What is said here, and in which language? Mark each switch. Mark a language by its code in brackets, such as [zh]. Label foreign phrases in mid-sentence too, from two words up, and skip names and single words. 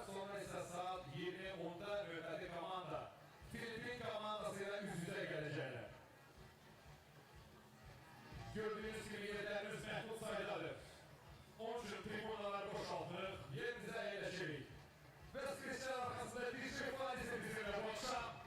[tr] Sonra ise [az] saat 20:10'da növbəti komanda Filipin komandasıyla üz-üzə gələcəklər. [tr] Gördüğünüz gibi yerlerimiz [az] məhdud sayıdadır. [tr] Onun için tribunalar boşaltılır, yerimize eğleşirik. Ve skeçler arkasında bir şey ifadesi bizimle bu akşam.